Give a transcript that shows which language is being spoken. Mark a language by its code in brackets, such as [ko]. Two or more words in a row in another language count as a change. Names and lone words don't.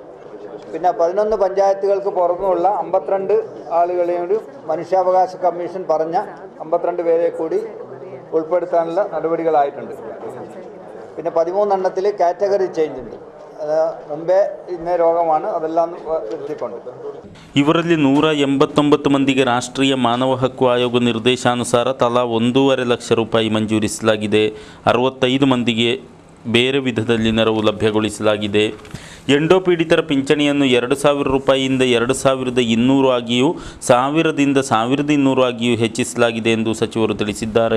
[ml] പിന്നെ 11 പഞ്ചായത്തുകൾക്ക് പുറമെയുള്ള 52 ആളുകളെയും കൂടി മനുഷ്യാവകാശ കമ്മീഷൻ പറഞ്ഞ 52 പേരെ കൂടി ഉൾപ്പെടുത്താനുള്ള നടപടികളായിട്ടുണ്ട്. പിന്നെ 13 എണ്ണത്തിൽ [en] category change [ml] ഉണ്ട്. മുമ്പേ ഇന്ന രോഗമാണ്, അതെല്ലാം വരുത്തിക്കൊണ്ട്. [kn] ಇವರಲ್ಲಿ 189 ಮಂದಿಗೆ ರಾಷ್ಟ್ರೀಯ ಮಾನವ ಹಕ್ಕು ಆಯೋಗ ನಿರ್ದೇಶಾನುಸಾರ ತಲಾ 1.5 ಲಕ್ಷ ರೂಪಾಯಿ ಮಂಜೂರಿಸಲಾಗಿದೆ. 65 ಮಂದಿಗೆ ಬೇರೆ ವಿಧದಲ್ಲಿ ನೆರವು ಲಭ್ಯಗೊಳಿಸಲಾಗಿದೆ. ಎಂಡೋ ಪೀಡಿತರ ಪಿಂಚಣಿಯನ್ನು 2,000 ರೂಪಾಯಿಯಿಂದ 2,200 ಆಗಿಯೂ 1,000ದಿಂದ 1,200 ಆಗಿಯೂ ಹೆಚ್ಚಿಸಲಾಗಿದೆ ಎಂದು ಸಚಿವರು ತಿಳಿಸಿದ್ದಾರೆ.